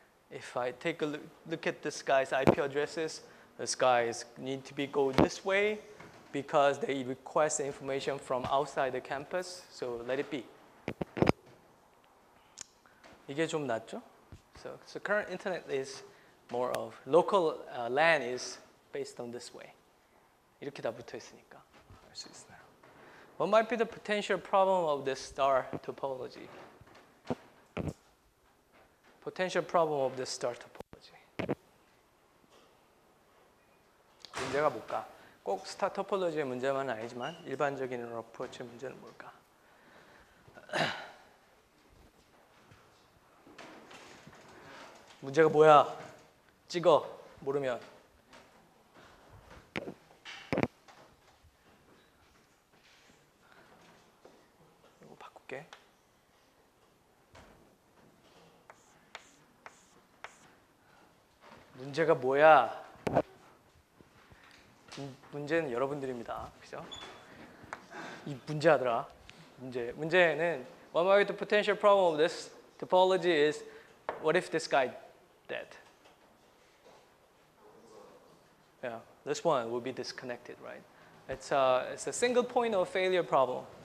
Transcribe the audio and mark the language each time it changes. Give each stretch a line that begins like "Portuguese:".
English: If I take a look at this guy's IP addresses, this guys need to go this way because they request information from outside the campus, so let it be.
Korean: 이게 좀 낫죠?
English: So current internet is more of local LAN is based on this way.
Korean: 이렇게 다 붙어 있으니까 알 수 있어요.
English: What might be the potential problem of this star topology? Potential problem of this star topology.
Korean: 문제가 뭘까? 꼭 스타 토폴로지의 문제만은 아니지만 일반적인 어프로치 문제는 뭘까? 문제가 뭐야? 찍어. 모르면. 이거 바꿀게. 문제가 뭐야? 문제는 여러분들입니다. 그죠? 이 문제하더라. 문제는
English: one of the potential problem of this topology is what if this guy dead? Yeah, this one will be disconnected, right? It's a single point of failure problem.